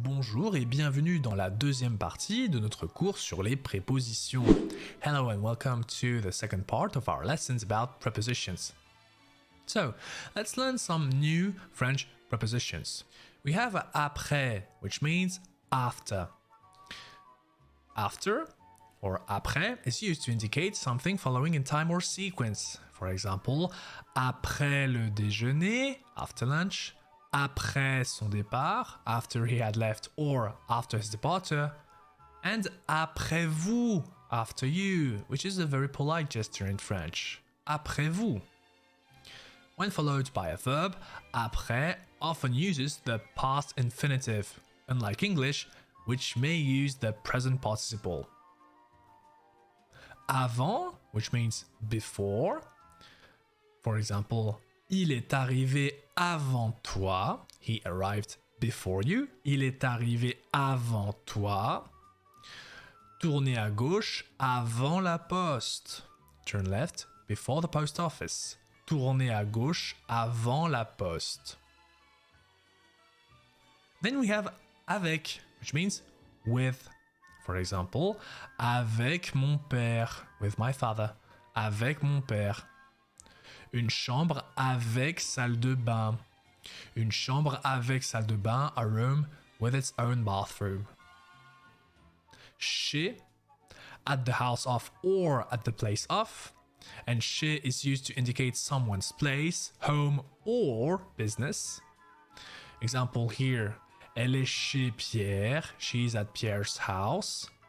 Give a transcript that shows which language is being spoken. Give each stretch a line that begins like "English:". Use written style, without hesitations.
French: bonjour et bienvenue dans la deuxième partie de notre cours sur les prépositions.
English: Hello and welcome to the second part of our lessons about prepositions. So, let's learn some new French prepositions. We have après, which means after. After, or après, is used to indicate something following in time or sequence. For example,
French: après le déjeuner,
English: after lunch,
French: après son départ,
English: after he had left or after his departure, and
French: après vous,
English: after you, which is a very polite gesture in French. Après vous. When followed by a verb, après often uses the past infinitive, unlike English, which may use the present participle. Avant, which means before. For example,
French: il est arrivé avant toi.
English: He arrived before you.
French: Il est arrivé avant toi. Tournez à gauche avant la poste.
English: Turn left before the post office.
French: Tournez à gauche avant la poste.
English: Then we have avec, which means with. For example,
French: avec mon père,
English: with my father.
French: Avec mon père. Une chambre avec salle de bain. Une chambre avec salle de bain,
English: a room with its own bathroom. Chez, at the house of or at the place of. And chez is used to indicate someone's place, home or business. Example here,
French: elle est chez Pierre,
English: she's at Pierre's house.